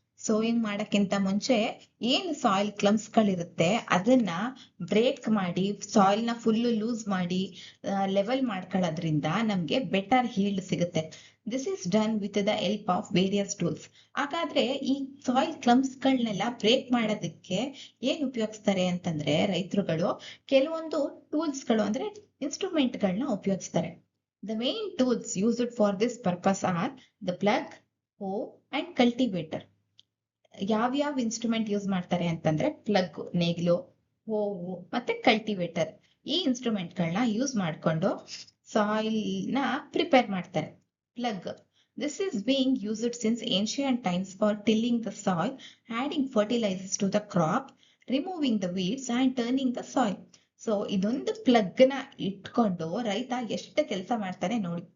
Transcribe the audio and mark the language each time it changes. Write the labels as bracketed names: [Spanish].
[Kannada] Sowing ಮಾಡಕ್ಕಿಂತ ಮುಂಚೆ ಏನ್ soil ಕ್ಲಮ್ಸ್ ಗಳಿರುತ್ತೆ ಅದನ್ನ ಬ್ರೇಕ್ ಮಾಡಿ ಸಾಯಿಲ್ ನ ಫುಲ್ ಲೂಸ್ ಮಾಡಿ ಲೆವೆಲ್ ಮಾಡ್ಕೊಳ್ಳೋದ್ರಿಂದ ನಮ್ಗೆ ಬೆಟರ್ ಹೀಲ್ಡ್ ಸಿಗುತ್ತೆ. [English] This is done with the help of various tools. [Kannada] ಹಾಗಾದ್ರೆ ಈ ಸಾಯಿಲ್ ಕ್ಲಮ್ಸ್ ಗಳನ್ನೆಲ್ಲ ಬ್ರೇಕ್ ಮಾಡೋದಕ್ಕೆ ಏನ್ ಉಪಯೋಗಿಸ್ತಾರೆ ಅಂತಂದ್ರೆ ರೈತರುಗಳು ಕೆಲವೊಂದು ಟೂಲ್ಸ್ ಗಳು ಅಂದ್ರೆ ಇನ್ಸ್ಟ್ರೂಮೆಂಟ್ ಗಳನ್ನ ಉಪಯೋಗಿಸ್ತಾರೆ. [English] The main tools used for this purpose are the plug, hoe and cultivator. [Kannada] ಯಾವ್ಯಾವ ಇನ್ಸ್ಟ್ರೂಮೆಂಟ್ ಯೂಸ್ ಮಾಡ್ತಾರೆ ಅಂತಂದ್ರೆ ಪ್ಲಗ್, ನೇಗಿಲು, ಹೋವು ಮತ್ತೆ ಕಲ್ಟಿವೇಟರ್. ಈ ಇನ್ಸ್ಟ್ರೂಮೆಂಟ್ ಗಳನ್ನ ಯೂಸ್ ಮಾಡ್ಕೊಂಡು ಸಾಯಿಲ್ ನ ಪ್ರಿಪೇರ್ ಮಾಡ್ತಾರೆ. [English] Plough, this is being used since ancient times for tilling the soil, adding fertilizers to the crop, removing the weeds and turning the soil. [Kannada] So ಇದೊಂದು plug ನ ಇಟ್ಕೊಂಡು ರೈತ ಎಷ್ಟು ಕೆಲಸ ಮಾಡ್ತಾನೆ ನೋಡಿ.